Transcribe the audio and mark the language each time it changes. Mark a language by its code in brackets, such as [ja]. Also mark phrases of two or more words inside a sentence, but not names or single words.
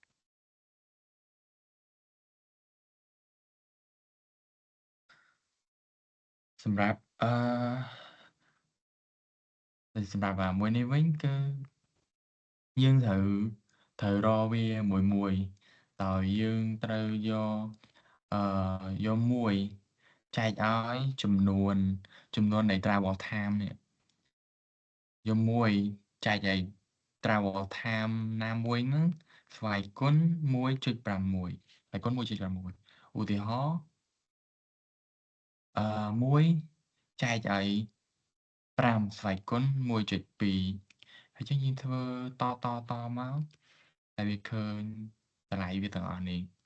[km] សម្រាប់មួយនេះវិញគឺយើងត្រូវរកវាមួយដោយយើងត្រូវ យកមួយចែកឲ្យចំនួននៃ [en] travel time [km] នេះយកមួយចែកឲ្យ [en] travel time [km] ណាមួយហ្នឹងស្វ័យគុណ 1.51 ស្វ័យគុណ 1.51 ឧទាហរណ៍1ចែកឲ្យ 5ស្វ័យគុណ 1.2 ហើយចឹងយើងធ្វើតមកតែវាឃើញតម្លៃវាទាំងអស់នេះ